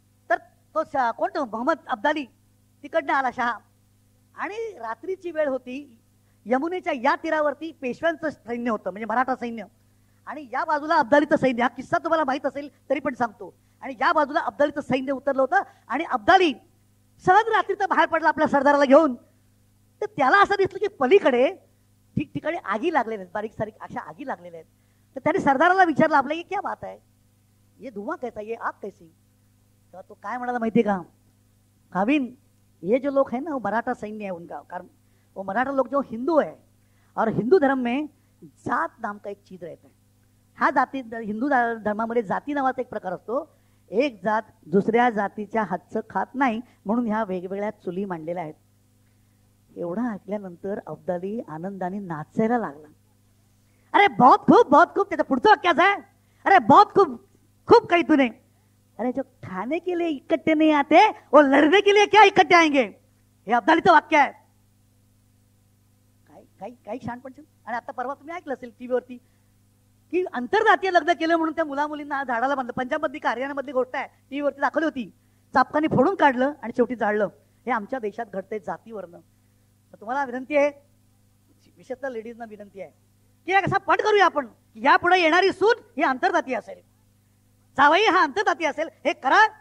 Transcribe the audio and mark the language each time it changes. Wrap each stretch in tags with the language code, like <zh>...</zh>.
<mr>तर तो कोणतं मोहम्मद अब्दाली तिकडनं आला शहा, आणि रात्रीची वेळ होती, यमुनेच्या या तीरावरती पेशव्यांचं सैन्य होतं, म्हणजे मराठा सैन्य, आणि या बाजूला अब्दालीचं सैन्य. हा किस्सा तुम्हाला माहित असेल तरी पण सांगतो. आणि या बाजूला अब्दालीचं सैन्य उतरलं होतं आणि अब्दाली सहज रात्रीचं बाहेर पडला आपल्या सरदाराला घेऊन. तर त्याला असं दिसलं की पलीकडे ठिकठिकाणी आगी लागलेल्या आहेत, बारीक सारीक अशा आगी लागलेल्या आहेत. तर त्याने सरदाराला विचारलं, आपलं</mr> <hi>ये क्या बात है, ये धुआं कैसा, ये आग कैसी.</hi> <mr>तेव्हा तो काय म्हणाला माहितीये का,</mr> <hi>काविन ये जो लोग है ना वो मराठा सैन्य है उनका, कारण वो मराठा लोग जो हिंदू है और हिंदू धर्म में जात नाम का एक चीज रहता है.</hi> <mr>हा जाती, हिंदू धर्मामध्ये जाती नावाचा एक प्रकार असतो. एक जात दुसऱ्या जातीच्या हातचं खात नाही, म्हणून ह्या वेगवेगळ्या चुली मांडलेल्या आहेत. एवढं ऐकल्यानंतर अब्दाली आनंदाने नाचायला लागला.</mr> <hi>अरे बहुत खूप, बहुत खूप.</hi> <mr>त्याचं पुढचं वाक्याच आहे, अरे बहुत खूप, खूप काही तूने.</mr> <hi>अरे जो खाने के लिए इकट्ठे नहीं आते वो लड़ने के लिए क्या इकट्ठे आएंगे,</hi> <mr>हे अब्दालीचं वाक्य आहे. काही शानपण. आणि आता परवा तुम्ही ऐकलं असेल टीव्हीवरती की आंतरजातीय लग्न केलं म्हणून त्या मुला मुलींना झाडाला बांधलं. पंजाबमधली का हरियाणामधली गोष्ट आहे, टीव्हीवरती दाखवली होती. चापकाने फोडून काढलं आणि शेवटी जाळलं. हे आमच्या देशात घडतंय जातीवरनं. तुम्हाला विनंती आहे, विशेषतः लेडीजना विनंती आहे की कसा पट करूया आपण, यापुढे येणारी सून ही आंतरजातीय असेल, जावई हा आंतरजातीय असेल, हे करा.</mr>